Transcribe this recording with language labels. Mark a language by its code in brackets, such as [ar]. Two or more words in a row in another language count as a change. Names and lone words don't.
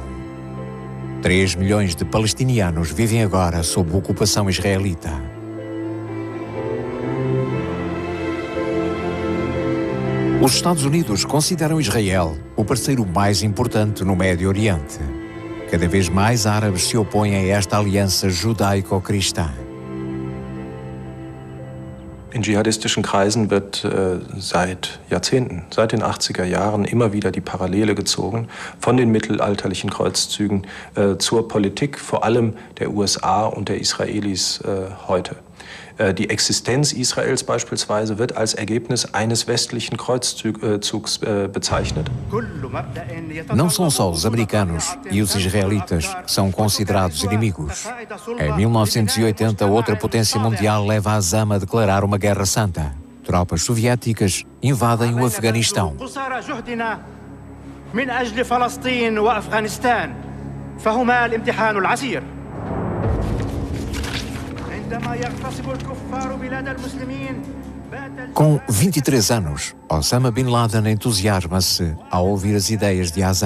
[pt] 3 milhões de palestinianos vivem agora sob ocupação israelita. Os Estados Unidos consideram Israel o parceiro mais importante no Médio Oriente. Cada vez mais árabes se opõem a esta aliança judaico-cristã. [de] In dschihadistischen Kreisen wird seit Jahrzehnten, seit den 80er Jahren immer wieder die Parallele gezogen von den mittelalterlichen Kreuzzügen zur Politik, vor allem der USA und der Israelis heute. Die Existenz Israels beispielsweise wird als Ergebnis eines westlichen Kreuzzugs bezeichnet. [pt] Não são só os americanos e os israelitas que são considerados inimigos. Em 1980, outra potência mundial leva Azzam a declarar uma guerra santa. Tropas soviéticas invadem o Afeganistão. Com 23 anos, Osama Bin Laden entusiasma-se ao ouvir as ideias de Azzam.